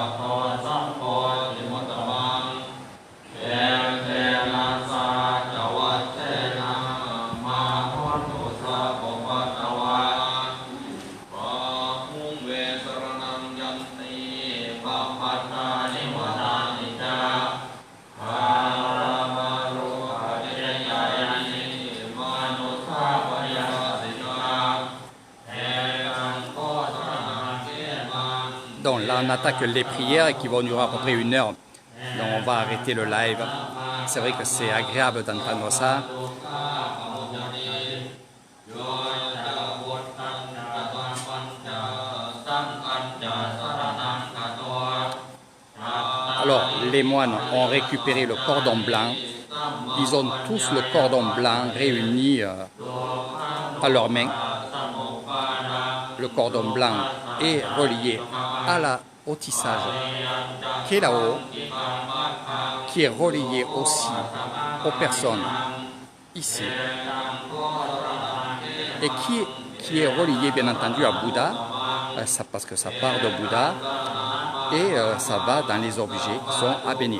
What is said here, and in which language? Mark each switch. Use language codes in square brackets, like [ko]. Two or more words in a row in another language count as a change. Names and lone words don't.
[pi] โตสัพพติมุตตมังเอเตนะสาจวัจเจนะมาหุนตุสัพพปัตตวาปะหุงเวสรณังยันติปัปปัตตานิวนานิจาภารามารุขะเจยายานิมานุสาปยาสิกาเอกังโคสรณังเกมัง [fr] Donc là, on attaque les prières qui vont durer à peu près 1 heure. Donc on va arrêter le live. C'est vrai que c'est agréable d'entendre ça. [pi] โยจะพุทธังจะตังปัญจะสังฆังจะสรณังคโต [fr] Alors, les moines ont récupéré le cordon blanc. Ils ont tous le cordon blanc réuni à leurs mains. Le cordon blanc est relié au tissage qui est là-haut, qui est relié aussi aux personnes ici, et qui est relié bien entendu à Bouddha, parce que ça part de Bouddha, et ça va dans les objets qui sont à bénir.